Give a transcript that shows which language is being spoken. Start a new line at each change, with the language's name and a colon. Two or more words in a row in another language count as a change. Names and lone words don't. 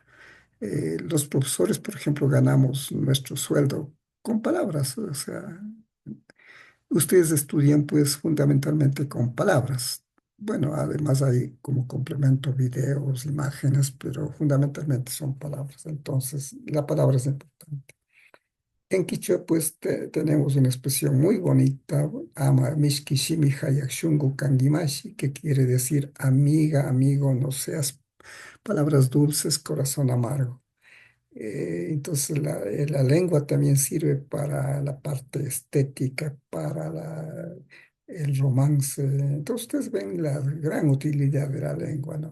Spanish: Los profesores, por ejemplo, ganamos nuestro sueldo con palabras, o sea, ustedes estudian pues fundamentalmente con palabras. Bueno, además hay como complemento videos, imágenes, pero fundamentalmente son palabras. Entonces, la palabra es importante. En Quichua pues tenemos una expresión muy bonita,
Quechua: ama mishki shimi hayak shungu kangimashi,
Spanish: que quiere decir amiga, amigo, no seas palabras dulces, corazón amargo. Entonces la lengua también sirve para la parte estética, para el romance. Entonces ustedes ven la gran utilidad de la lengua, ¿no?